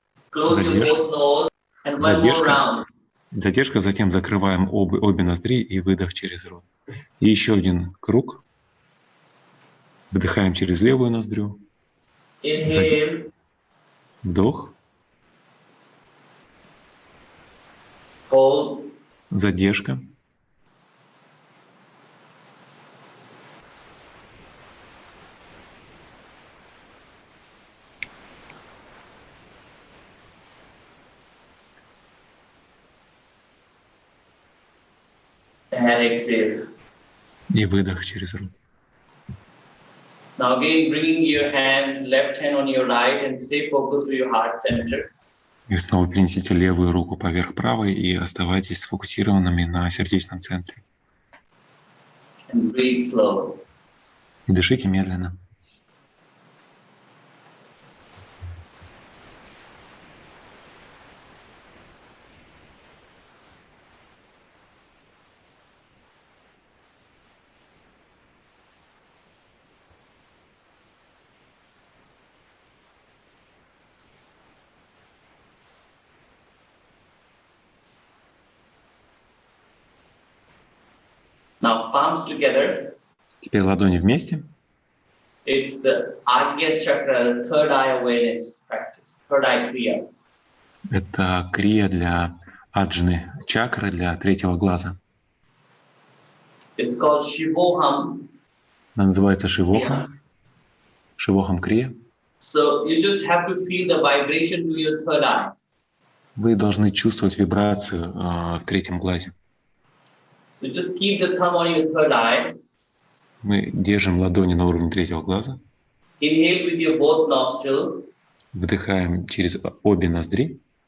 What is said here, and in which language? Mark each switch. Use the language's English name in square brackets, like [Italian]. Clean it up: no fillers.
[English] Close your both nose and one more round. [Russian] Задержка, затем закрываем обе ноздри и выдох через рот. И еще один круг. Вдыхаем через левую ноздрю. [English] Inhale. [Russian] Вдох. [English] Hold. [Russian] Задержка. [English] And exhale. [Russian] И выдох через рот. [English] Now again, bringing your left hand on your right and stay focused to your heart center. [Russian] И снова перенесите левую руку поверх правой и оставайтесь сфокусированными на сердечном центре. [English] And breathe slow. [Russian] И дышите медленно. [English] Now palms together. [Russian] Теперь ладони вместе. [English] It's the Agya Chakra, third eye awareness practice, third eye kriya. [Russian] Это крия для аджны, чакры для третьего глаза. [English] It's called Shivoham. [Russian] Она называется шивохам. Шивохам крия. [English] So you just have to feel the vibration to your third eye. [Russian] Вы должны чувствовать вибрацию в третьем глазе. [English] So just keep the thumb on your third eye. [Russian] Мы держим ладони на уровне третьего глаза. [English] Inhale with your both nostrils. [Russian] Вдыхаем через обе ноздри.